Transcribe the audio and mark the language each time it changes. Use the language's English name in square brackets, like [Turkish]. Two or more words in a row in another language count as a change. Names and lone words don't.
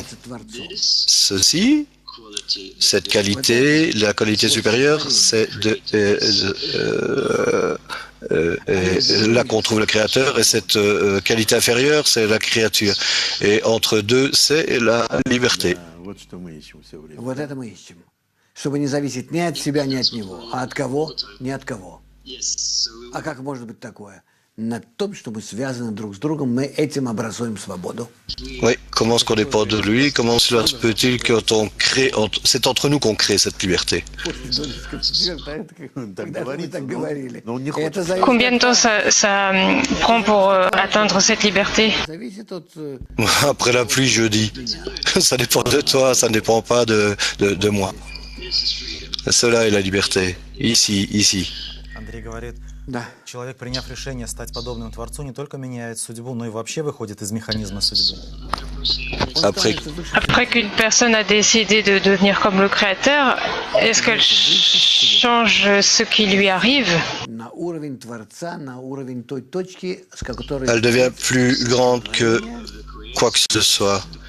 [French] Ceci, cette qualité, la qualité supérieure, c'est là qu'on trouve le Créateur, et cette qualité inférieure, c'est la créature. Et entre deux, c'est la liberté. [Russian] Вот это мы ищем. Чтобы не зависеть ни от себя, ни от него. А от кого? Ни от кого. А как может быть такое? На том, что мы связаны друг с другом, мы этим образуем свободу. [French] Oui, comment est-ce qu'on dépend de lui? Comment cela se peut-il quand on crée, c'est entre nous qu'on crée cette liberté? Combien de temps ça prend pour atteindre cette liberté? Après la pluie, je dis. Ça dépend de toi, ça ne dépend pas de moi. Cela est la liberté. Ici. [Russian] Да. Человек, приняв решение стать подобным Творцу, не только меняет судьбу, но и вообще выходит из механизма судьбы. [French] Après, Après qu'une personne a décidé de devenir comme le Créateur, est-ce qu'elle change ce qui lui arrive? elle devient plus grande que quoi que ce soit.